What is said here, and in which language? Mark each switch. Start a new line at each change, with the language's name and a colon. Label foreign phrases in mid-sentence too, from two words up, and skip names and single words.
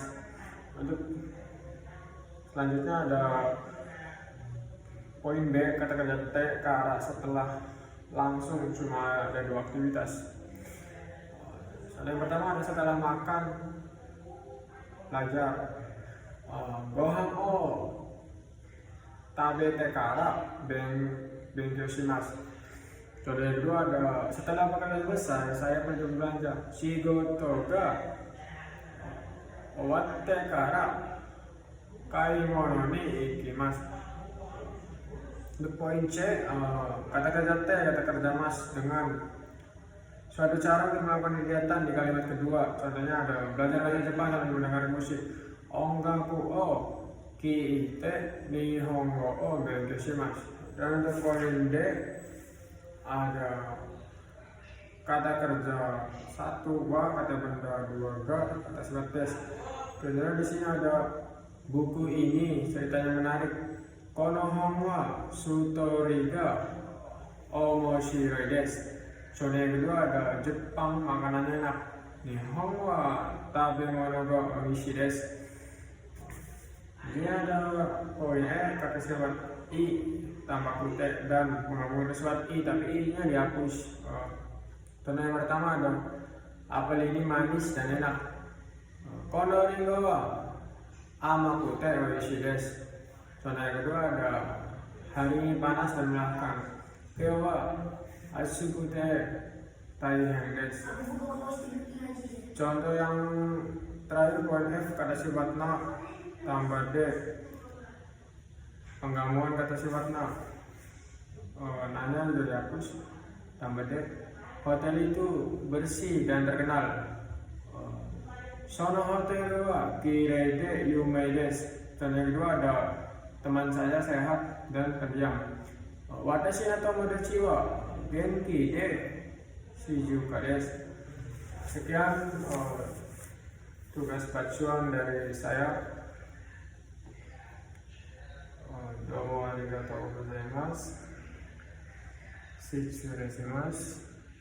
Indonesian: Untuk selanjutnya ada poin B, kata kerja T ke arah setelah langsung, cuma ada 2 aktivitas. Yang pertama ada setelah makan, belajar.
Japanese: ご飯を食べてから勉強します.
Indonesian: Contoh yang kedua ada setelah makan selesai saya pergi belanja.
Japanese: 仕事が終わってから買い物に行きます.
Indonesian: Untuk poin C, kata kerja T, kata kerja mas dengan suatu cara untuk melakukan kegiatan di kalimat kedua. Contohnya ada belajar bahasa Jepang sambil mendengar musik.
Japanese: 音楽を聴いて日本語を勉強します.
Indonesian: Dan untuk poin D ada kata kerja 1 wa, kata benda 2 ga, kata sifat des. Kemudian di sini ada buku ini ceritanya menarik.
Japanese: この本はストーリーが面白いです.
Indonesian: Contoh yang kedua ada Jepang makanannya enak.
Japanese: 日本は食べ物がおいしいです.
Indonesian: Ini ada poin E, kata sifat I tambah kute dan menggabungkan sifat I tapi I nya dihapus. Contoh yang pertama ada apel ini manis dan enak.
Japanese: このりんごは甘くておいしいです.
Indonesian: Contoh yang kedua ada hari ini panas dan melelahkan.
Japanese: 今日は暑くて大変です.
Indonesian: Contoh yang terakhir poin F, kata sifat na tambah D, penggabungan kata sifat na. Nanya sudah dihapus, tambah D. Hotel itu bersih dan terkenal.
Japanese: そのホテルはきれいで有名です.
Indonesian: Contoh yang kedua ada teman saya sehat dan pendiam.
Japanese: 私の友達は元気で静かです.
Indonesian: Sekian tugas bacaan dari saya.
Japanese: どうもありがとうございます. 失礼します.